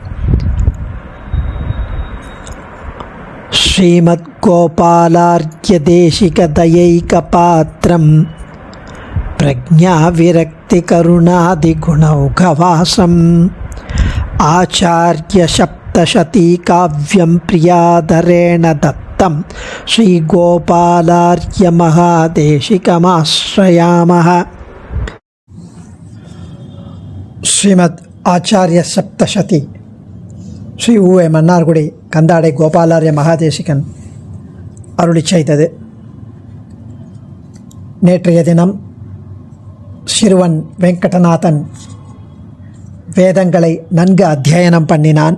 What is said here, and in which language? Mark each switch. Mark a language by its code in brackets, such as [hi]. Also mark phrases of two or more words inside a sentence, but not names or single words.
[sa] श्रीमद्गोपालार्घ्यदेशिकदयैकपात्रं प्रज्ञाविरक्तिकरुणादिगुणौघवासम् आचार्यसप्तशतीकाव्यं प्रियादरेण दत्तं श्रीगोपालार्घ्यमहादेशिकमाश्रयामः। [ta] श्रीमद् आचार्य सप्तशती ஸ்ரீ ஊவே மன்னார்குடி கந்தாடை கோபாலார்ய மகாதேசிகன் அருளி செய்தது. நேற்றைய தினம் சிறுவன் வெங்கடநாதன் வேதங்களை நன்கு அத்தியனம் பண்ணினான்.